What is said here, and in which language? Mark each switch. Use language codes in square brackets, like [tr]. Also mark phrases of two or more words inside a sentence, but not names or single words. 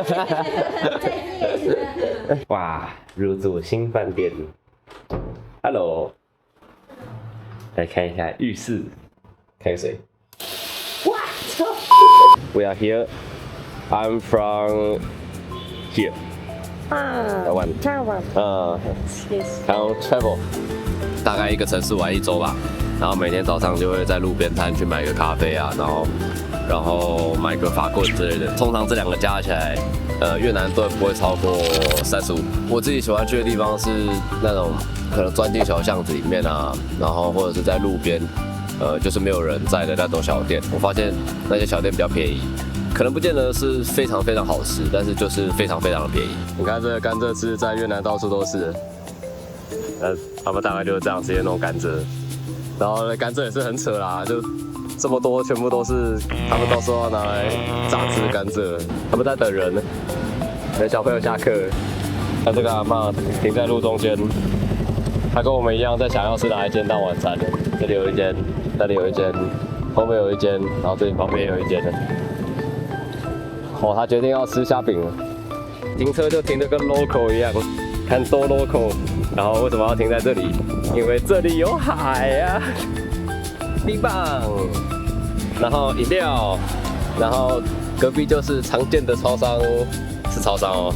[zh] 哇，入住新飯店 ，Hello， 來看一下浴室，開水。 [en] We are here. I'm from here. [zh] 台灣。 [en] Come travel， [zh] 大概一個城市玩1週吧。然後每天早上就會在路邊攤去買個咖啡啊，然後買個法棍之類的。通常這2個加起來，越南盾不會超過35。我自己喜歡去的地方是那種可能鑽進小巷子裡面啊，然後或者是在路邊，就是沒有人在的那種小店。我發現那些小店比較便宜，可可能不見得是非常非常好吃，但是就是非常非常的便宜。你看这個甘蔗汁在越南到處都是，他們大概就是這樣直接弄甘蔗，然後呢甘蔗也是很扯啦，就這麼多全部都是他們到時候要拿來榨汁甘蔗，他們在等人，等小朋友下課。看這個阿嬤停在路中間，她跟我們一樣在想要吃哪一間當晚餐。這裡有一間，那裡有一間，後面有一間，然後這裡旁邊有一間。哦，他決定要吃蝦餅了。停車就停得跟 local 一樣，看多 local。然後為什麼要停在這裡？因為這裡有海呀、啊，冰棒，然後飲料，然後隔壁就是常見的超商，是超商哦。